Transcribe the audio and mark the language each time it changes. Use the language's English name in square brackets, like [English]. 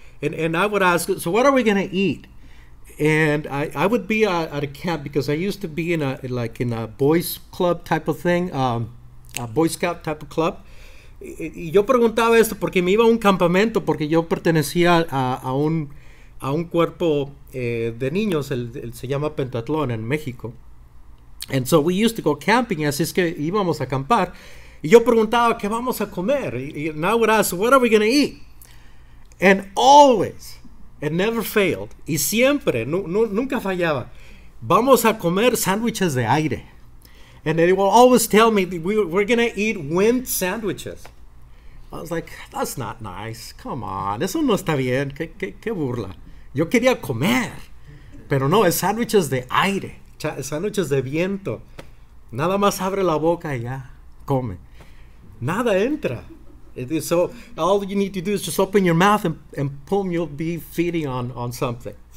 [English] And I would ask, so what are we going to eat? And I would be at a camp because I used to be in a boys club type of thing, a Boy Scout type of club. [Spanish] Y yo preguntaba esto porque me iba a un campamento porque yo pertenecía a un cuerpo de niños, se llama Pentatlón en México. [English] And so we used to go camping, [Spanish] así es que íbamos a acampar. Y yo preguntaba, ¿qué vamos a comer? [English] And I would ask, what are we going to eat? And always, it never failed, [Spanish] y siempre, nunca fallaba, vamos a comer sándwiches de aire. [English] And they will always tell me, we're going to eat wind sandwiches. I was like, that's not nice. Come on, [Spanish] eso no está bien. Qué burla. Yo quería comer, pero no, es sándwiches de aire. sándwiches de viento. Nada más abre la boca y ya come. Nada entra. [English] So all you need to do is just open your mouth and boom, you'll be feasting on something.